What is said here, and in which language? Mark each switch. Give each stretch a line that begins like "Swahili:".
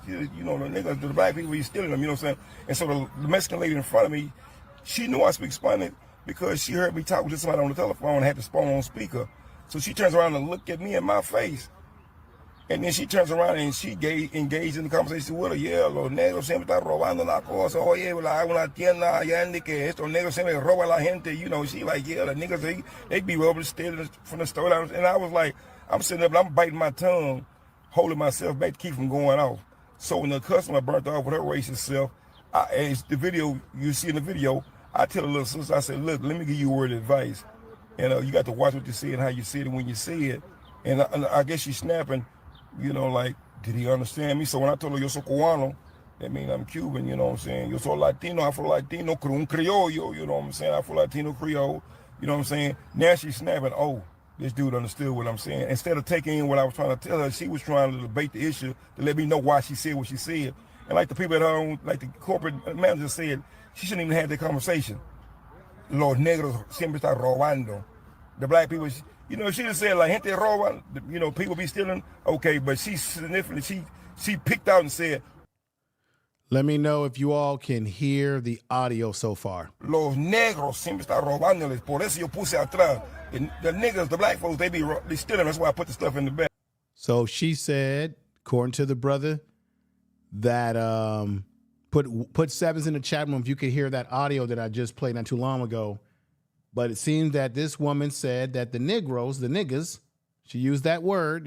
English: You know, the niggas, the black people be stealing them, you know what I'm saying? And so the Mexican lady in front of me, she knew I speak Spanish because she heard me talk to somebody on the telephone and had the phone on speaker. So she turns around and looked at me in my face. And then she turns around and she engaged in the conversation with her.
Spanish: Yeah, los negros siempre están robando la cosa. Oye, hay una tienda allá en que estos negros siempre roban la gente.
English: You know, she like, yeah, the niggas, they be able to steal from the store. And I was like, I'm sitting up, I'm biting my tongue, holding myself back to keep from going off. So when the customer burnt off with her racist self, it's the video, you see in the video, I tell the little sister, I said, look, let me give you a word of advice. And you got to watch what you say and how you say it when you say it. And I guess she's snapping. You know, like, did he understand me? So when I told her,
Spanish: yo soy cubano,
English: that means I'm Cuban, you know what I'm saying?
Spanish: Yo soy Latino, Afro-Latino, un criollo,
English: you know what I'm saying? Afro-Latino, Creole, you know what I'm saying? Now she's snapping, oh, this dude understood what I'm saying. Instead of taking in what I was trying to tell her, she was trying to debate the issue to let me know why she said what she said. And like the people at home, like the corporate manager said, she shouldn't even have that conversation.
Spanish: Los negros siempre están robando.
English: The black people, you know, she just said like
Spanish: gente roba,
English: you know, people be stealing. Okay, but she significantly, she picked out and said, let me know if you all can hear the audio so far.
Spanish: Los negros siempre están robándoles. Por eso yo puse atrás.
English: The niggas, the black folks, they stealing. That's why I put the stuff in the back. So she said, according to the brother, that put sevens in the chat room if you could hear that audio that I just played not too long ago. But it seems that this woman said that the Negroes, the niggas, she used that word.